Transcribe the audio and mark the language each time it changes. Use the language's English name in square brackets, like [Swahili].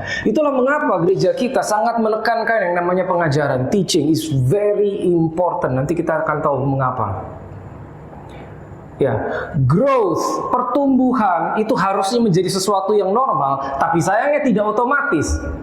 [Indonesian] Itulah mengapa gereja kita sangat menekankan yang namanya pengajaran. [English] Teaching is very important. [Indonesian] Nanti kita akan tahu mengapa. Ya, growth, pertumbuhan itu harusnya menjadi sesuatu yang normal, tapi sayangnya tidak otomatis.